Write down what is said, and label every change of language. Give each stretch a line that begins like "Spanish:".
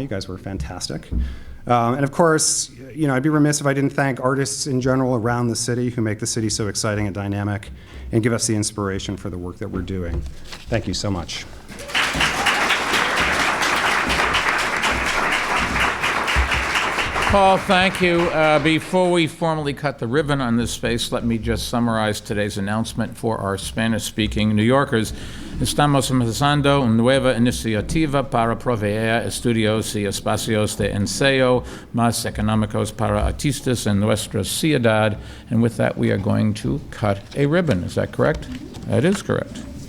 English: You guys were fantastic. And of course, I'd be remiss if I didn't thank artists in general around the city who make the city so exciting and dynamic and give us the inspiration for the work that we're doing. Thank you so much. Paul, thank you. Before we formally cut the ribbon on this space, let me just summarize today's announcement for our Spanish-speaking New Yorkers.
Spanish: Estamos empezando una nueva iniciativa para proveer estudios y espacios de ensayo más económicos para artistas en nuestra ciudad.
English: And with that, we are going to cut a ribbon. Is that correct? That is correct.